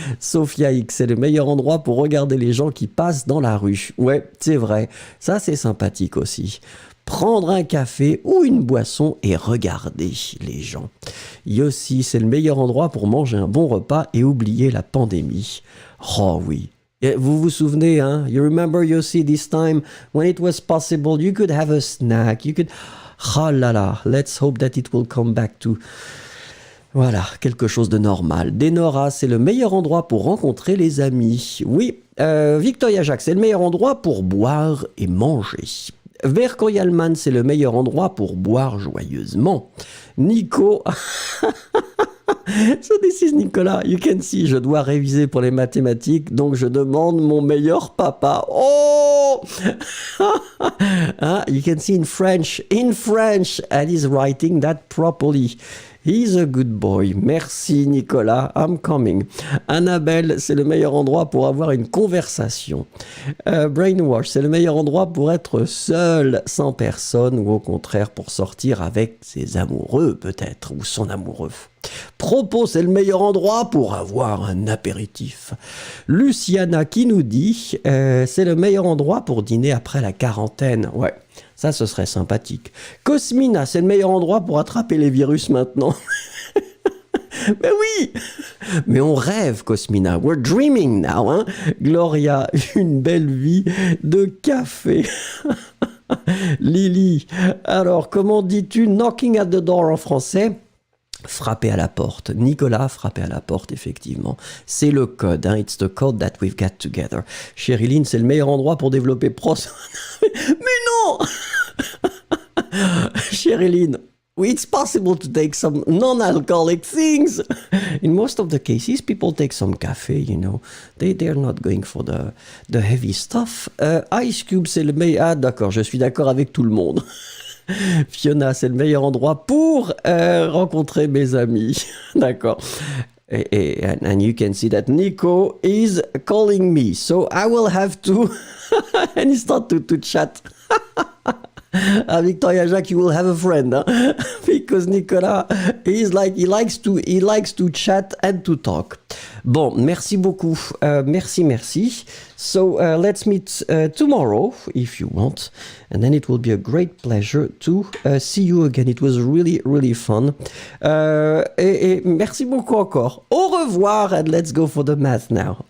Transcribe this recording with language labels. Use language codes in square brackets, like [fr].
[fr] Sophia X, c'est le meilleur endroit pour regarder les gens qui passent dans la rue. Ouais, c'est vrai. Ça, c'est sympathique aussi. Prendre un café ou une boisson et regarder les gens. Yossi, c'est le meilleur endroit pour manger un bon repas et oublier la pandémie. Oh oui. Vous vous souvenez, hein? [en] You remember, Yossi, this time when it was possible, you could have a snack, you could... Oh là là, let's hope that it will come back to... [fr] Voilà, quelque chose de normal. Denora, c'est le meilleur endroit pour rencontrer les amis. Oui, Victoria Jacques, c'est le meilleur endroit pour boire et manger. Verkoyalman, c'est le meilleur endroit pour boire joyeusement. Nico... [en] So this is Nicolas. You can see, [fr] je dois réviser pour les mathématiques, donc je demande mon meilleur papa. [en] Oh You can see in French, and he's writing that properly. He's a good boy. Merci Nicolas, I'm coming. [fr] Annabelle, c'est le meilleur endroit pour avoir une conversation. Brainwash, c'est le meilleur endroit pour être seul, sans personne, ou au contraire pour sortir avec ses amoureux peut-être, ou son amoureux. Propos, c'est le meilleur endroit pour avoir un apéritif. Luciana qui nous dit, c'est le meilleur endroit pour dîner après la quarantaine. Ouais. Ça, ce serait sympathique. Cosmina, c'est le meilleur endroit pour attraper les virus maintenant. Mais oui! Mais on rêve, Cosmina. [en] We're dreaming now, [fr] hein? Gloria, une belle vie de café. Lily, alors, comment dis-tu [en] knocking at the door [fr] en français? Frapper à la porte. Nicolas, frapper à la porte, effectivement. C'est le code, hein. [en] It's the code that we've got together. [fr] Sherilyn, c'est le meilleur endroit pour développer Mais non! [en] Sherilyn, it's possible to take some non-alcoholic things. In most of the cases, people take some cafe, you know. They're not going for the heavy stuff. [fr] Ice Cube, c'est le meilleur... Ah, d'accord, je suis d'accord avec tout le monde. Fiona, c'est le meilleur endroit pour rencontrer mes amis. D'accord. [en] And you can see that Nico is calling me. So I will have to... and he start to chat. Victoria Jacques, you will have a friend, huh? Because Nicolas, he likes to chat and to talk. [fr] Bon, merci beaucoup. Merci. [en] So let's meet tomorrow, if you want, and then it will be a great pleasure to see you again. It was really, really fun. [fr] Et merci beaucoup encore. Au revoir, [en] and let's go for the math now.